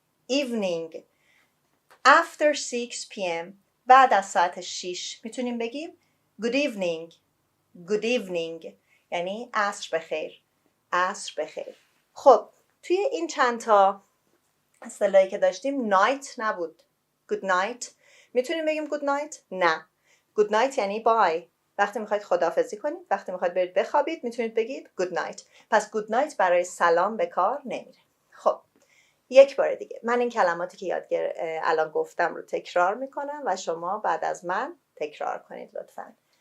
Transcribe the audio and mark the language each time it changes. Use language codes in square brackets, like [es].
[en] evening after 6 p.m. [fa] بعد از ساعت 6 میتونیم بگیم [en] good evening [fa] یعنی عصر بخیر. خب توی این چند تا اصطلاحی که داشتیم night نبود. [en] good night [fa] میتونیم بگیم good night؟ نه. [en] good night [fa] یعنی بای. وقتی میخواید خداحافظی کنید، وقتی میخواید برید بخوابید میتونید بگید good night. پس [en] good night [fa] برای سلام به کار نمیره. خب یک بار دیگه من این کلماتی که الان گفتم رو تکرار میکنم و شما بعد از من تکرار کنید لطفاً.